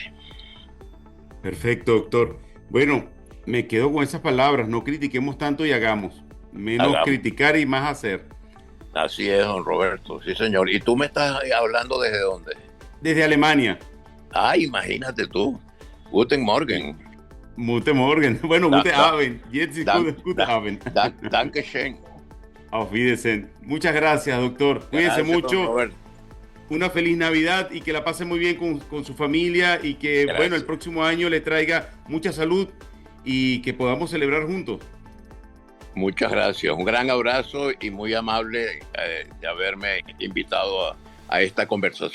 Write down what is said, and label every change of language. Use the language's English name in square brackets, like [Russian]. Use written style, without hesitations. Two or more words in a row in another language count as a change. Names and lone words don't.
[Spanish] Perfecto, doctor. Bueno, me quedo con esas palabras. No critiquemos tanto y hagamos. Menos Hagamos. criticar y más hacer. Así es, don Roberto. Sí, señor. ¿Y tú me estás hablando desde dónde? Desde Alemania. Ah, imagínate tú. [German] Guten Morgen. Guten Morgen. Bueno, Da, guten da, Abend. Jetzt ist dan, guten da, Abend. danke schön. Auf Wiedersehen. [Spanish] Muchas gracias, doctor. Cuídense Gracias, don mucho. Roberto. Una feliz Navidad y que la pase muy bien con su familia y que, bueno, el Gracias. próximo año le traiga mucha salud y que podamos celebrar juntos. Muchas gracias. Un gran abrazo y muy amable de haberme invitado a esta conversación.